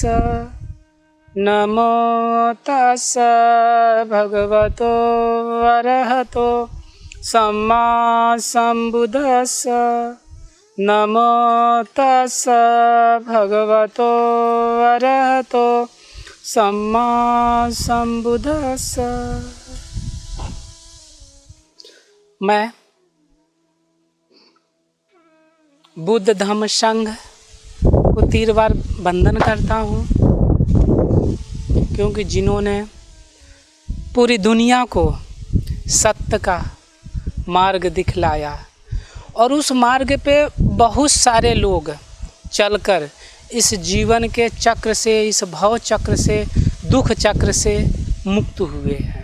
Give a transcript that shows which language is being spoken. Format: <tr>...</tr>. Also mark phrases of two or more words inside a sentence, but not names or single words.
<pi>नमो तस्स भगवतो अरहतो सम्मा सम्बुद्धस्स। नमो तस्स भगवतो अरहतो सम्मा सम्बुद्धस्स।</pi> <hi>मैं बुद्ध धम्म संघ को 3 बार वंदन करता हूँ, क्योंकि जिन्होंने पूरी दुनिया को सत्य का मार्ग दिखलाया और उस मार्ग पे बहुत सारे लोग चलकर इस जीवन के चक्र से, इस भव चक्र से, दुख चक्र से मुक्त हुए हैं।</hi>